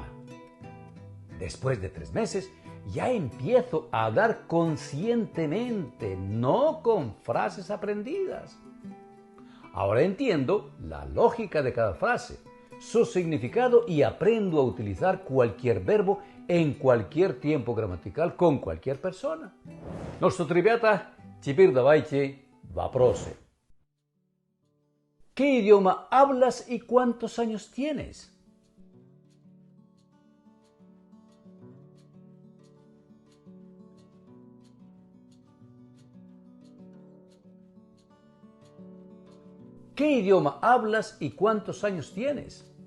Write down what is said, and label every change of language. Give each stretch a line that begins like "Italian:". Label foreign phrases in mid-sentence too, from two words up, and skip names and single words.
Spanish: Después de 3 meses, ya empiezo a hablar conscientemente, no con frases aprendidas. Ahora entiendo la lógica de cada frase, su significado y aprendo a utilizar cualquier verbo en cualquier tiempo gramatical con cualquier persona.
Russian: Ну что, ребята, теперь давайте вопросы.
Spanish: ¿Qué idioma hablas y cuántos años tienes? ¿Qué idioma hablas y cuántos años tienes?